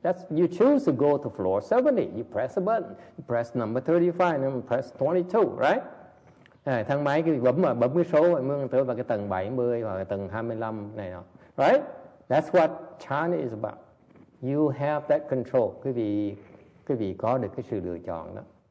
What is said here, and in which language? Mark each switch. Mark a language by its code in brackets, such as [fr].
[en] You choose to go to floor 70. You press a button. You press number 35, and press 22, right? [vi] Thang máy quý vị bấm cái số mới tới vào cái tầng 70 hoặc là tầng 25 này nọ. [en] Right? That's what jhana is about. You have that control. [vi] Quý vị có được cái sự lựa chọn đó.